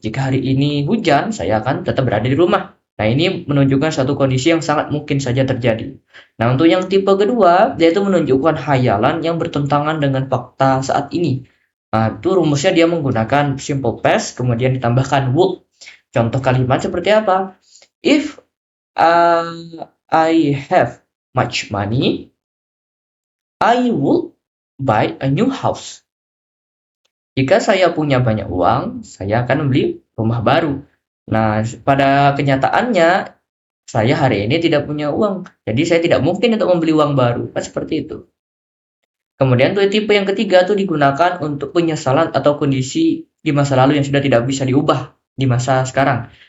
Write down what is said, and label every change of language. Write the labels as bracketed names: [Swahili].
[Indonesian] Jika hari ini hujan, saya akan tetap berada di rumah. Nah, ini menunjukkan suatu kondisi yang sangat mungkin saja terjadi. Nah, untuk yang tipe kedua, yaitu menunjukkan hayalan yang bertentangan dengan fakta saat ini. Nah, itu rumusnya dia menggunakan simple past, kemudian ditambahkan would. Contoh kalimat seperti apa? [English] If I have much money, I would buy a new house. [Indonesian] Jika saya punya banyak uang, saya akan membeli rumah baru. Nah, pada kenyataannya, saya hari ini tidak punya uang. Jadi saya tidak mungkin untuk membeli uang baru. Kan seperti itu. Kemudian tuh tipe yang ketiga tuh digunakan untuk penyesalan atau kondisi di masa lalu yang sudah tidak bisa diubah di masa sekarang.